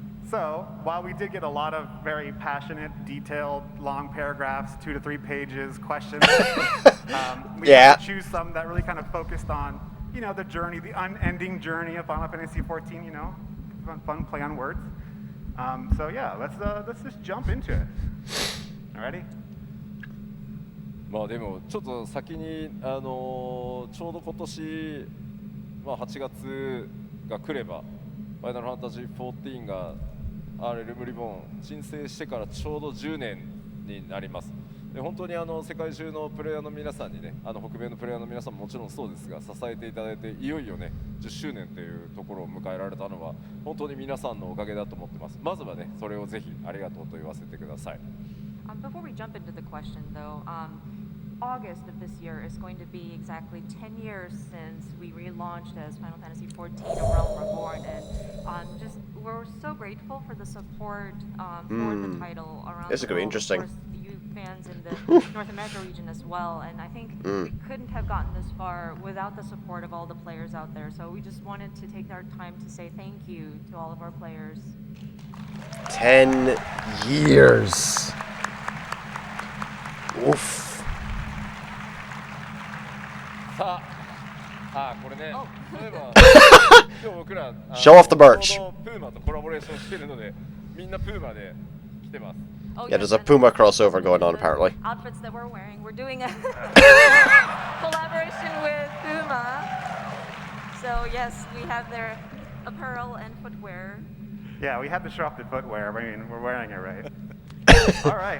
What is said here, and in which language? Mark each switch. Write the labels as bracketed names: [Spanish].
[English] So, while we did get a lot of very passionate, detailed, long paragraphs, 2 to 3 pages questions, we had to choose some that really kind of focused on, the journey, the unending journey of Final Fantasy XIV, fun play on words. So yeah, let's just jump into it. Alrighty? [Japanese] まあでもちょっと先にちょうど今年8月が来ればファイナルファンタジー14がレルムリボン申請してからちょうど10年になります。で本当に世界中のプレイヤーの皆さんにね、北米のプレイヤーの皆さんももちろんそうですが支えていただいていよいよね10周年というところを迎えられたのは本当に皆さんのおかげだと思ってます。まずはねそれをぜひありがとうと言わせてください。 [English] Before we jump into the question, though, August of this year is going to be exactly 10 years since we relaunched as Final Fantasy XIV: A Realm Reborn, and we're so grateful for the support for the title around This is going to be world. interesting. Of course, you fans in the North America region as well, and I think we couldn't have gotten this far without the support of all the players out there. So we just wanted to take our time to say thank you to all of our players. 10 years. Oof. [Japanese] さあ、これね、例えば今日僕ら [English] Show off the merch. [Japanese] ちょうどプーマとコラボレーションしてるので、みんなプーマで来てます。 [English] Oh, Yeah, there's a and Puma crossover going on apparently. Outfits that we're wearing. We're doing a collaboration with Puma. So yes, we have their apparel and footwear. Yeah, we had to show off the footwear. I mean, we're wearing it, right? All right.